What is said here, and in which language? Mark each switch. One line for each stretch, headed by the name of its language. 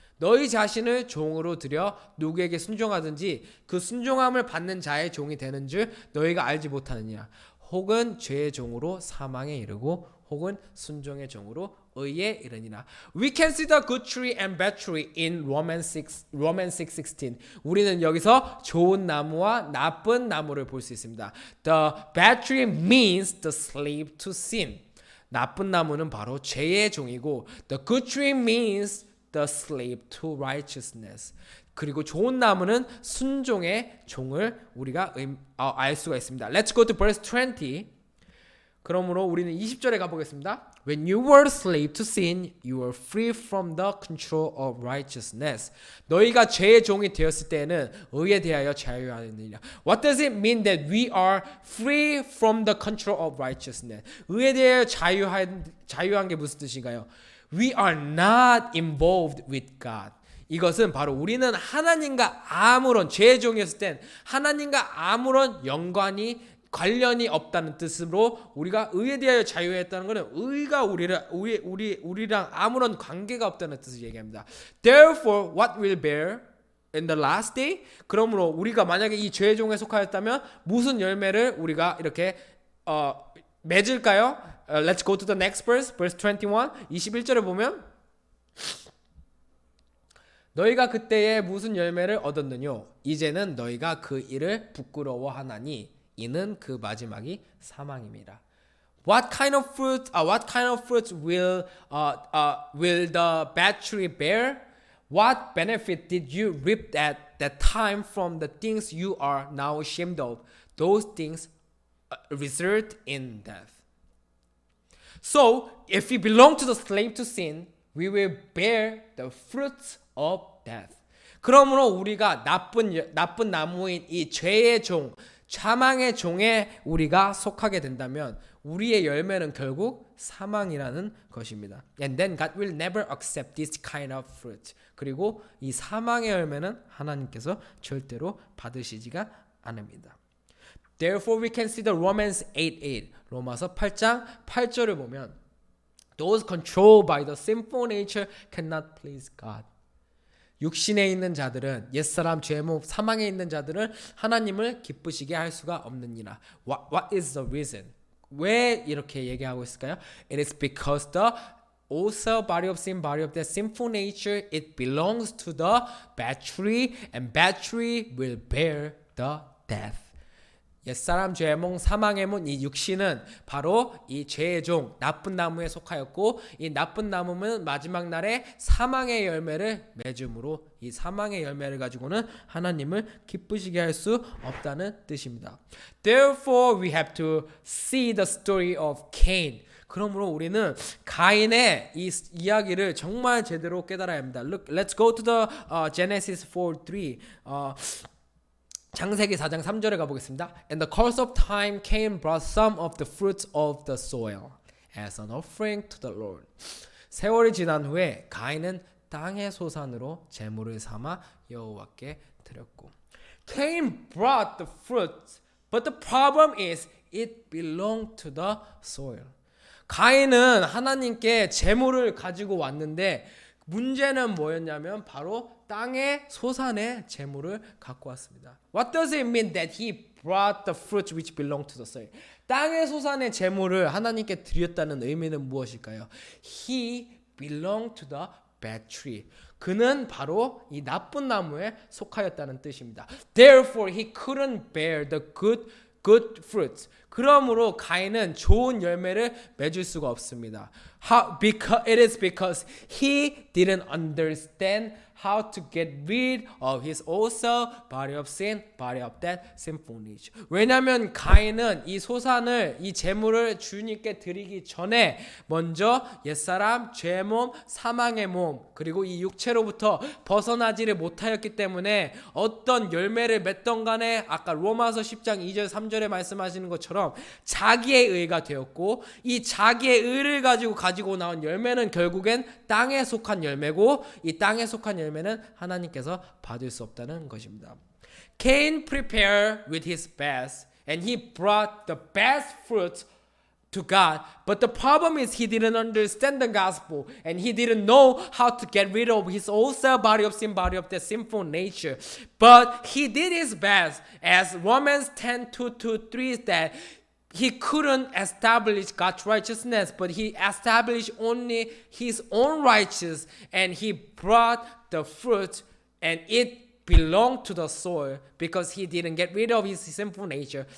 Korean: 너희 자신을 종으로 들여 누구에게 순종하든지 그 순종함을 받는 자의 종이 되는 줄 너희가 알지 못하느냐. 혹은 죄의 종으로 사망에 이르고 혹은 순종의 종으로 의에 이르니라.
English: We can see the good tree and bad tree in Romans 6:16.
Korean: 우리는 여기서 좋은 나무와 나쁜 나무를 볼 수 있습니다.
English: The bad tree means the slave to sin.
Korean: 나쁜 나무는 바로 죄의 종이고
English: the good tree means the slave to righteousness.
Korean: 그리고 좋은 나무는 순종의 종을 우리가 알 수가 있습니다.
English: Let's go to verse 20.
Korean: 그러므로 우리는 20절에 가보겠습니다.
English: When you were slave to sin, you were free from the control of righteousness.
Korean: 너희가 죄의 종이 되었을 때는 의에 대하여 자유하느니라.
English: What does it mean that we are free from the control of righteousness?
Korean: 의에 대하여 자유한 게 무슨 뜻인가요?
English: We are not involved with God.
Korean: 이것은 바로 우리는 하나님과 아무런 죄의 종이었을 땐 하나님과 아무런 관련이 없다는 뜻으로 우리가 의에 대하여 자유했다는 것은 의가 우리랑 아무런 관계가 없다는 뜻을 얘기합니다.
English: Therefore, what will bear in the last day?
Korean: 그러므로 우리가 만약에 이 죄의 종에 속하였다면 무슨 열매를 우리가 이렇게 맺을까요?
English: Let's go to the next verse, verse 21.
Korean: 21절에 보면 너희가 그때에 무슨 열매를 얻었느뇨? 이제는 너희가 그 일을 부끄러워하나니 이는 그 마지막이 사망입니다.
English: What kind of fruits will the bad tree bear? What benefit did you reap at that time from the things you are now ashamed of? Those things result in death. So, if we belong to the slave to sin, we will bear the fruits of death.
Korean: 그러므로 우리가 나쁜 나무인 이 죄의 종, 사망의 종에 우리가 속하게 된다면 우리의 열매는 결국 사망이라는 것입니다.
English: And then God will never accept this kind of fruit.
Korean: 그리고 이 사망의 열매는 하나님께서 절대로 받으시지가 않습니다.
English: Therefore we can see the Romans 8:8.
Korean: 로마서 8장 8절을 보면
English: Those controlled by the sinful nature cannot please God.
Korean: 육신에 있는 자들은 옛사람 죄몸 사망에 있는 자들은 하나님을 기쁘시게 할 수가 없느니라.
English: What is the reason?
Korean: 왜 이렇게 얘기하고 있을까요?
English: It is because the also body of sin, body of that sinful nature, it belongs to the bad tree, and bad tree will bear the death.
Korean: 옛사람 죄몽 사망의 문 이 육신은 바로 이 죄의 종 나쁜 나무에 속하였고 이 나쁜 나무는 마지막 날에 사망의 열매를 맺음으로 이 사망의 열매를 가지고는 하나님을 기쁘시게 할 수 없다는 뜻입니다.
English: Therefore we have to see the story of Cain.
Korean: 그러므로 우리는 가인의 이 이야기를 정말 제대로 깨달아야 합니다.
English: Look, let's go to the Genesis 4:3.
Korean: 창세기 4장 3절에 가보겠습니다.
English: In the course of time, Cain brought some of the fruits of the soil as an offering to the Lord.
Korean: 세월이 지난 후에 가인은 땅의 소산으로 제물을 삼아 여호와께 드렸고.
English: Cain brought the fruits, but the problem is it belonged to the soil.
Korean: 가인은 하나님께 제물을 가지고 왔는데 문제는 뭐였냐면 바로 땅의 소산의 제물을 갖고 왔습니다.
English: What does it mean that he brought the fruits which belong to the soil?
Korean: 땅의 소산의 제물을 하나님께 드렸다는 의미는 무엇일까요?
English: He belonged to the bad tree.
Korean: 그는 바로 이 나쁜 나무에 속하였다는 뜻입니다.
English: Therefore he couldn't bear the good fruits.
Korean: 그러므로 가인은 좋은 열매를 맺을 수가 없습니다.
English: It is because he didn't understand how to get rid of his also body of sin, body of that sinful nature.
Korean: 왜냐하면 가인은 이 소산을 이 제물을 주님께 드리기 전에 먼저 옛사람, 죄몸, 사망의 몸 그리고 이 육체로부터 벗어나지를 못하였기 때문에 어떤 열매를 맺던 간에 아까 로마서 10장 2절 3절에 말씀하시는 것처럼 자기의 의가 되었고 이 자기의 의를 가지고 나온 열매는 결국엔 땅에 속한 열매고 이 땅에 속한 열매는 하나님께서 받을 수 없다는 것입니다.
English: Cain prepared with his best and he brought the best fruits to God. But the problem is he didn't understand the gospel and he didn't know how to get rid of his old self, body of sin, body of the sinful nature. But he did his best, as Romans 10:2-3 that he couldn't establish God's righteousness, but he established only his own righteousness, and he brought the fruit, and it belonged to the soil because he didn't get rid of his sinful nature.